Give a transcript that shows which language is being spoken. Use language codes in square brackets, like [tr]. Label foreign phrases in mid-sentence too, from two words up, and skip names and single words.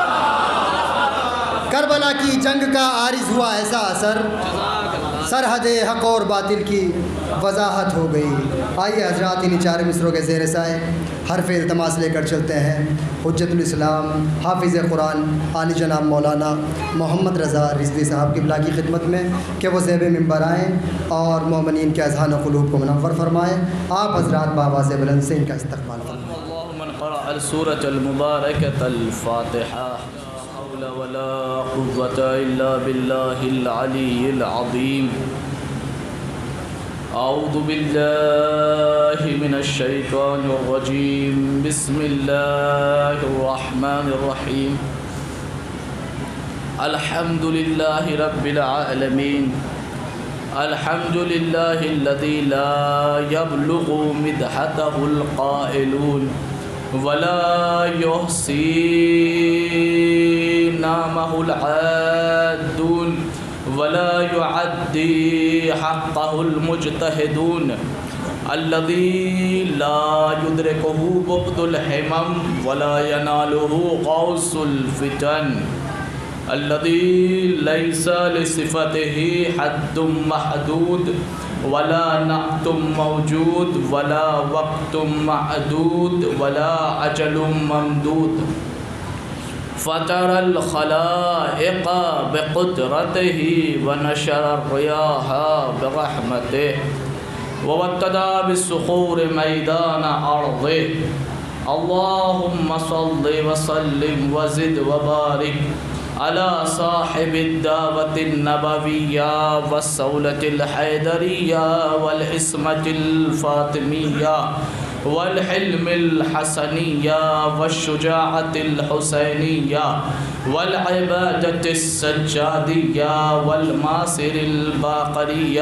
[ur] کربلا کی جنگ کا عارض ہوا ایسا اثر، سرحد حق اور باطل کی وضاحت ہو گئی. آئیے حضرات ان چار مصرعوں کے زیر سائے حرف التماس لے کر چلتے ہیں حجۃ الاسلام حافظ قرآن عالی جناب مولانا محمد رضا رضوی صاحب قبلہ کی خدمت میں کہ وہ زیب منبر آئیں اور مومنین کے اذہان و قلوب کو منور فرمائیں. آپ حضرات باآواز بلند سے ان کا استقبال فرمائیں. [ar] سورة المباركة الفاتحة ولا قوة إلا بالله العلي العظيم. أعوذ بالله من الشيطان الرجيم. بسم الله الرحمن الرحيم. الحمد لله رب العالمين. الحمد لله الذي لا يبلغ مدحته القائلون ولا يحصي نعماءه العادون ولا يؤدي حقه المجتهدون الذي لا يدركه بعد الهمم ولا يناله غوص الفطن الذي ليس لصفته حد محدود ولا نعت موجود ولا وقت معدود ولا أجل ممدود. فطر الخلائق بقدرته ونشر الرياح برحمته ووتد بالصخور ميدان أرضه. اللهم صل وسلم وزد وبارك على صاحب الدعوة النبوية والصولة الحيدرية والعصمة الفاطمية والحلم الحسنية والشجاعة الحسينية والعبادة السجادية والمآثر الباقرية